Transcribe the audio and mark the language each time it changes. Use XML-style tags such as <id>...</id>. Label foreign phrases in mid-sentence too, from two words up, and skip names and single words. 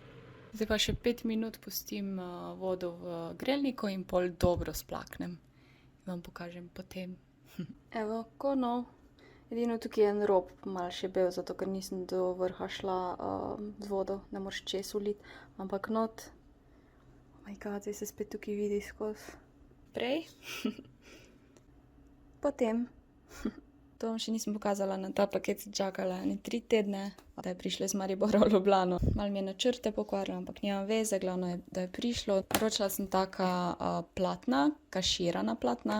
<sl>Zdaj pa še 5 minut pustim vodo v grelniku in pol dobro splaknem. Vam pokažem potem. Evo, ko no. Edino tukaj je en rob malo še bel, zato ker nisem do vrha šla z vodo, ne moreš čez uliti, ampak not.</sl> <en>Oh my god,</en> <sl>zdaj se spet tukaj vidi skozi. Prej. Potem. To vam še nisem pokazala, na ta paket sem čakala 3 tedne, da je prišlo iz Maribora v Ljubljano. Malo mi je načrte pokvarilo, ampak nimam veze, glavno je, da je prišlo. Naročila sem taka platna, kaširana platna.</sl>